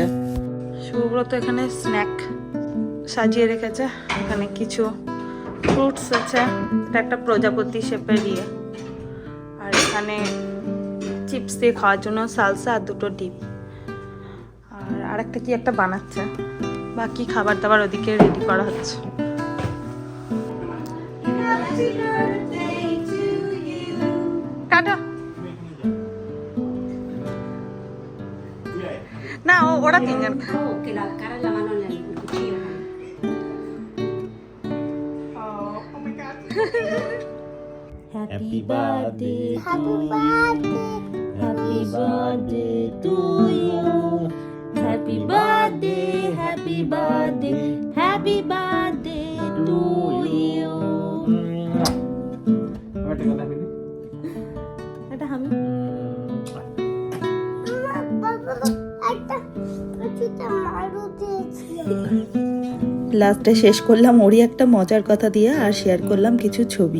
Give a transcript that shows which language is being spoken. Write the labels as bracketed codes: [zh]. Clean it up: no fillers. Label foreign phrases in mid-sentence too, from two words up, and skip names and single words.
[bn] সুব্রত এখানে স্ন্যাক সাজিয়ে রেখেছে, এখানে কিছু ফ্রুটস আছে, এটা একটা প্রজাপতি শেপের ইয়ে, আর এখানে চিপস দিয়ে খাওয়ার জন্য সালসা আর দুটো ডিপ, আর আরেকটা কি একটা বানাচ্ছে। বাকি খাবার দাবার ওদিকে রেডি করা হচ্ছে। টাটা। না ওরা তিনজন খায়। Que la cara la mano en el cuchillo. [en] Happy birthday to you. Happy birthday to you. Happy birthday, happy birthday, happy birthday to you. [bn] এটা আমি লাস্টে শেষ করলাম ওরই একটা মজার কথা দিয়ে, আর শেয়ার করলাম কিছু ছবি।